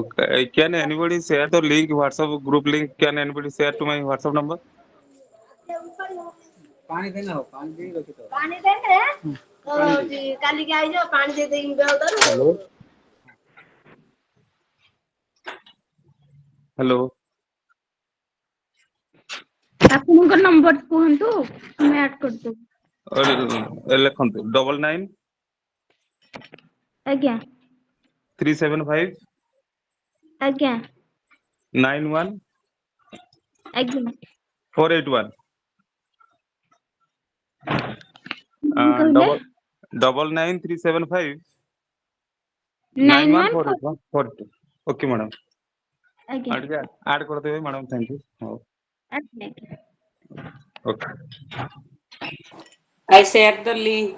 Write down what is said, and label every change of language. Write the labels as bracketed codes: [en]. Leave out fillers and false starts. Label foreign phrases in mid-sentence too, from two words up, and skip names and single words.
[en] Can anybody share the link, WhatsApp group link? Can anybody share to my WhatsApp number? Hello. हेलो [or] ଆପଣଙ୍କ ନମ୍ବର କୁହନ୍ତୁ ଆମେ ଆଡ୍ କରିଦେବୁ। लिखନ୍ତୁ 99 ଆଜ୍ଞା 375 ଆଜ୍ଞା 91 ଆଜ୍ଞା 481 କଣ କହିଲେ? डबल 9375 91 [en] 9148 OK madam [or] ଆଜ୍ଞା ଆଡ୍ କରିଦେବେ ମ୍ୟାଡ଼ାମ [en] thank you [or] ହଉ ଆଜ୍ଞା ଆଜ୍ଞା। ଓକେ [en] I shared the link.